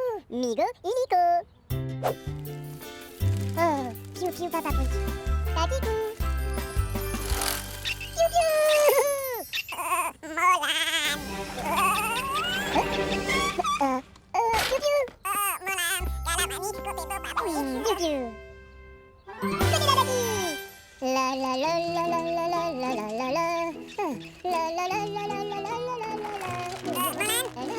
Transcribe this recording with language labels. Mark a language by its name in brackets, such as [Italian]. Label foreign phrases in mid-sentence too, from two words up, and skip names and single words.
[Malay] Migo iliko. Oh, Piu Piu Papa Punch. Kakiku. Piu Piu. Molang. Piu Piu. Molang. Kalau manis kopi boba Piu Piu. Kaki dadaki. La la la la la la la la la la la. La la la la la la la la la la la.